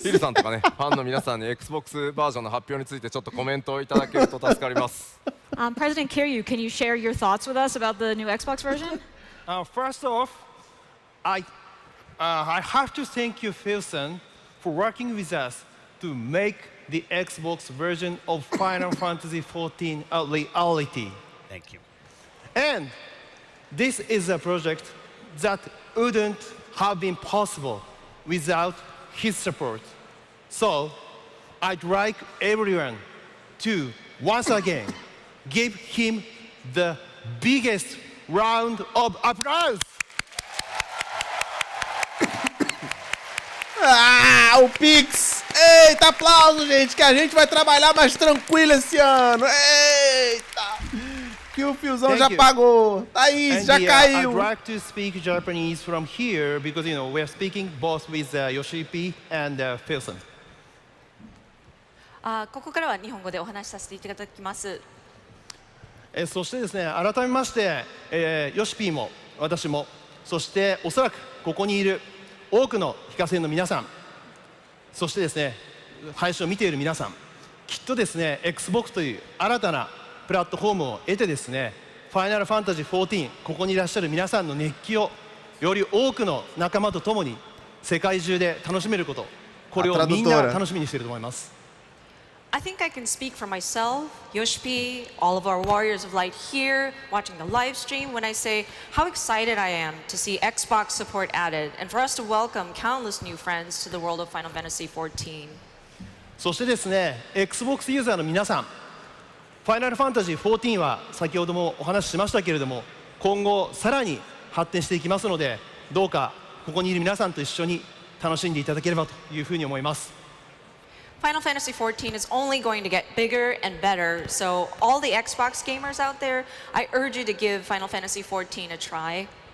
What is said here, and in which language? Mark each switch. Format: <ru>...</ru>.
<ja>桐生さんとかね、ファンの皆さんに Xbox バージョンの発表についてちょっとコメントをいただけると助かります。</ja> <en>President Kiryu, can you share your thoughts with us about the new Xbox version? First off, I have to thank you, Philson, for working with us to make the Xbox version of Final Fantasy XIV a reality. Thank you. And this is a project that wouldn't have been possible without his support. So I'd like everyone to once again give him the biggest round of applause.</en> <pt>O Pix! Eita, aplauso, gente, que a gente vai trabalhar mais tranquilo esse ano. Eita! Que o Fiozão já pagou. Tá isso, já caiu.</pt> <en>I'd like to speak Japanese from here because, we're speaking both with Yoshi-P and Philson.</en> <ja>ここからは日本語でお話しさせていただきます。そしてですね、改めまして、ヨシピーも私も、そしておそらくここにいる多くの非課税の皆さん、そしてですね、配信を見ている皆さん、きっとですね、Xbox という新たなプラットフォームを得てですね、ファイナルファンタジー14、ここにいらっしゃる皆さんの熱気をより多くの仲間と共に世界中で楽しめること、これをみんな楽しみにしていると思います。</ja> <en>I think I can speak for myself, Yoshi-P, all of our Warriors of Light here, watching the live stream, when I say how excited I am to see Xbox support added and for us to welcome countless new friends to the world of Final Fantasy XIV.</en> <ja>そしてですね、Xbox ユーザーの皆さん、ファイナルファンタジー14は先ほどもお話ししましたけれども、今後さらに発展していきますので、どうかここにいる皆さんと一緒に楽しんでいただければというふうに思います。</ja> <en>Final Fantasy XIV is only going to get bigger and better, so all the Xbox gamers out there, I urge you to give Final Fantasy XIV a try.</en>